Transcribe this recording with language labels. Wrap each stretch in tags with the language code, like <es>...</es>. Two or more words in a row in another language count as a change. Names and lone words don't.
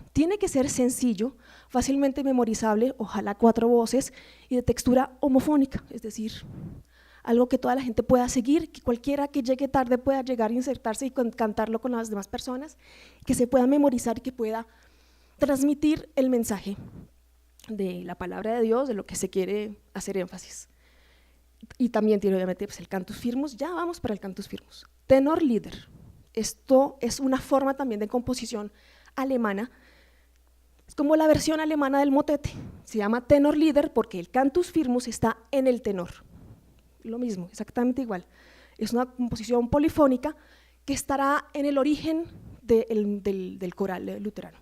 <es>Tiene que ser sencillo, fácilmente memorizable, ojalá 4 voces y de textura homofónica, es decir, algo que toda la gente pueda seguir, que cualquiera que llegue tarde pueda llegar a insertarse y cantarlo con las demás personas, que se pueda memorizar y que pueda transmitir el mensaje de la palabra de Dios, de lo que se quiere hacer énfasis. Y también tiene obviamente pues, el</es> <la>cantus firmus.</la> <es>Ya vamos para el</es> <la>cantus firmus.</la> <de>Tenor lieder.</de> <es>Esto es una forma también de composición alemana, es como la versión alemana del motete, se llama</es> <de>tenor lieder</de> <es>porque el</es> <la>cantus firmus</la> <es>está en el tenor. Lo mismo, exactamente igual. Es una composición polifónica que estará en el origen del coral luterano.</es>